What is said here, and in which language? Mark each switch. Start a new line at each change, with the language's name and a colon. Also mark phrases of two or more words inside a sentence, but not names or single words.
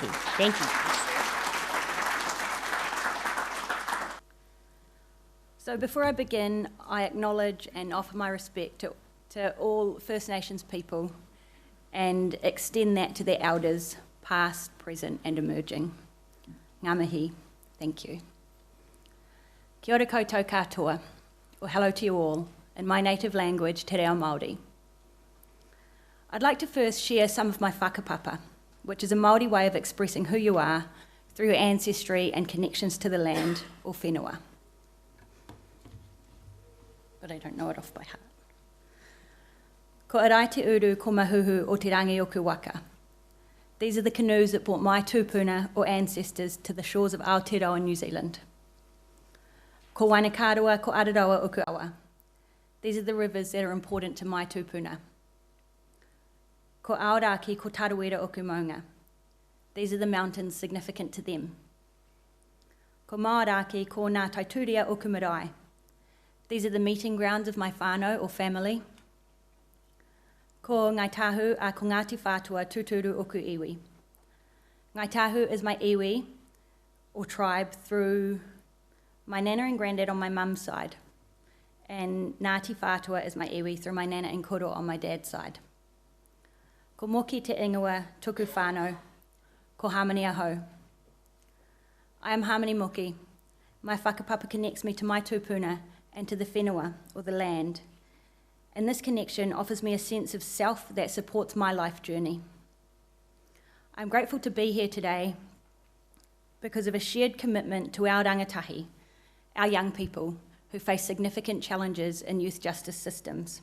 English: Thank you. So before I begin, I acknowledge and offer my respect to all First Nations people and extend that to their elders, past, present and emerging.
Māori: Ngā mihi,
English: thank you.
Māori: Kia ora koutou katoa,
English: or hello to you all, in my native language, Te Reo Māori. I'd like to first share some of my whakapapa, which is a Māori way of expressing who you are through your ancestry and connections to the land, or whenua. But I don't know it off by heart.
Māori: Ko arai te uru ko mahuhu o te rangi o ku waka.
English: These are the canoes that brought my tūpuna or ancestors to the shores of Aotearoa, New Zealand.
Māori: Ko Wainakaroa ko Araroa o ku awa.
English: These are the rivers that are important to my tūpuna.
Māori: Ko Aoraki ko Tarawera o ku maunga.
English: These are the mountains significant to them.
Māori: Ko Maoraki ko Ngā Taituria o ku marae.
English: These are the meeting grounds of my whānau or family.
Māori: Ko Ngai Tahu a ko Ngāti Whātua tūturu o ku iwi.
English: Ngai Tahu is my iwi, or tribe, through my nana and granddad on my mum's side. And Ngāti Whātua is my iwi through my nana and koro on my dad's side.
Māori: Ko Moki te ingoa tuku whānau, ko Harmony ahau.
English: I am Harmony Moki. My whakapapa connects me to my tūpuna and to the whenua, or the land. And this connection offers me a sense of self that supports my life journey. I'm grateful to be here today because of a shared commitment to our rangatahi, our young people who face significant challenges in youth justice systems.